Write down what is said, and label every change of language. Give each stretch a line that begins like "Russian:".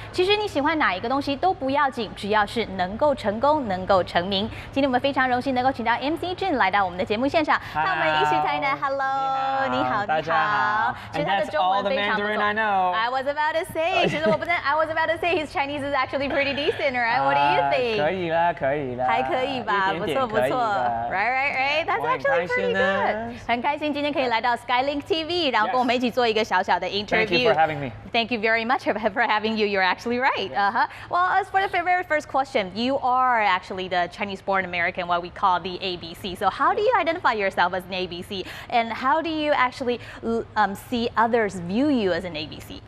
Chinese: 其实你喜欢哪一个东西都不要紧，只要是能够成功、能够成名。今天我们非常荣幸能够请到 MC JIN 来到我们的节目现场，和我们一起谈谈。
English: Hello，
Chinese: 你好，大家好。其实他的中文非常不错。
English: I was about to say，
Chinese: 其实我不是
English: I was about to say his Chinese is actually pretty decent, right? What do you think?
Chinese: 可以啦，可以啦，还可以吧，不错不错。Right.
English: That's actually pretty good.
Chinese: 很开心今天可以来到 Skylink TV， 然后跟我们一起做一个小小的 interview.
English: Thank you for having me. Thank you very much for having you. You're actually right. Well, as for the very first question, you are actually the Chinese-born American, what we call the ABC. So how do you identify yourself as an ABC, and how do you actually see others view you as an ABC?